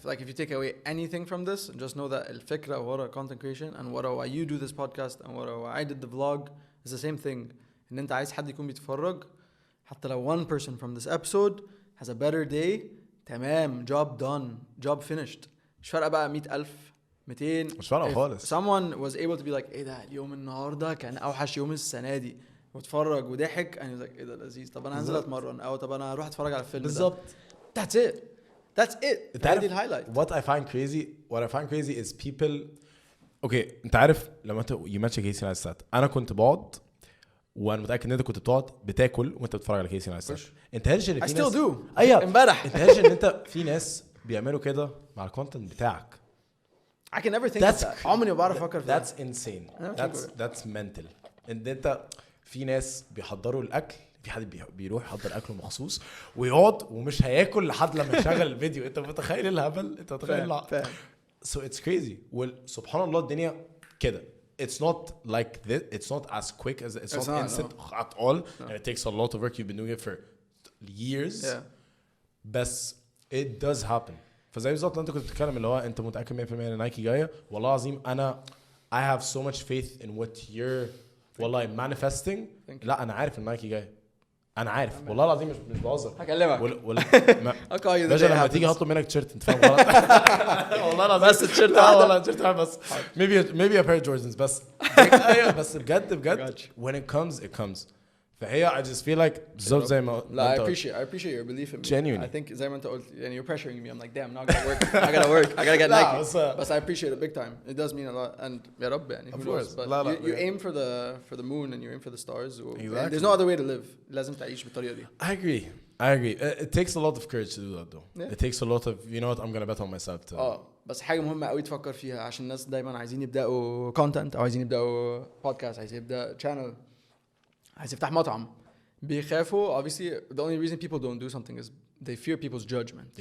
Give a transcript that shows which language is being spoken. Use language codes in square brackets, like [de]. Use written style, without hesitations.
[en] Like if you take away anything from this just know that [ar] الفكره ورا [en] content creation and ورا why you do this podcast and ورا why I did the vlog is the same thing. [ar] ان انت عايز حد يكون بيتفرج حتى لو [en] one person from this episode has a better day تمام job done job finished. [ar] مش فارقه بقى 100,000 200 مش فارقه خالص. [en] someone was able to be like [ar] ايه ده اليوم النهارده كان اوحش يوم السنه دي واتفرج وضحك [en] and he was like [ar] ايه ده لذيذ طب انا هنزل اتمرن او طب انا هروح اتفرج على الفيلم بالظبط [en] that's it That's it. [ar] هذه الهايلايت. [en] What I find crazy is people. [ar] Okay, انت عارف لما انت [en] you mentioned [ar] كيسي نايستات انا كنت بقعد وانا متاكد ان انت كنت بتقعد بتاكل وانت بتتفرج على كيسي نايستات. انت هلش ان في [en] ناس I still do. [ar] ايوه امبارح انت هلش ان انت في ناس بيعملوا كده مع الكونتنت بتاعك. [en] I can never think of that. [ar] عمري ما بعرف افكر في [en] That's insane. That's mental. [ar] ان انت في ناس بيحضروا الاكل في حد بيروح يحضر اكله مخصوص ويقعد ومش هياكل لحد لما يشغل الفيديو. انت متخيل الهبل؟ انت متخيل؟ [en] So it's crazy. [ar] سبحان الله الدنيا كده. [en] It's not like this. It's not as quick as it's not instant at all. And it takes a lot of work. You've been doing it for years. بس it does happen. [ar] فزي بالظبط انت كنت بتتكلم اللي هو انت متاكد 100% ان نايكي جايه. والله العظيم انا [en] I have so much faith in what you're والله manifesting. [ar] لا انا عارف ان نايكي جايه. انا عارف والله العظيم مش بهزر. هكلمك باجي لما تيجي هطلب منك تيشيرت انت فاهم غلط. والله العظيم بس التيشيرت والله التيشيرت بس [en] maybe a pair of Jordans [ar] بس. ايوه بس بجد [en] when it comes [ar] فهي [en] I just feel like [ar] بالظبط زي ما [en] لا I appreciate your belief in me. Genuinely. I think [ar] زي ما انت قلت يعني [en] you're pressuring me. I'm like damn not gonna work. I gotta get Nike. But I appreciate it big time. It does mean a lot. [ar] And يا رب يعني [en] of course. But you aim for the moon and you aim for the stars. Exactly. There's no other way to live. [ar] لازم تعيش بالطريقة دي. [en] I agree. It takes a lot of courage to do that though. It takes a lot of you know what I'm gonna bet on myself too. [ar] بس حاجة مهمة قوي تفكر فيها عشان الناس دايما عايزين يبدأوا content أو عايزين يبدأوا podcast عايزين يبدأ channel عايز يفتح مطعم بيخافوا. [en] obviously the only reason people don't do something is they fear people's judgment.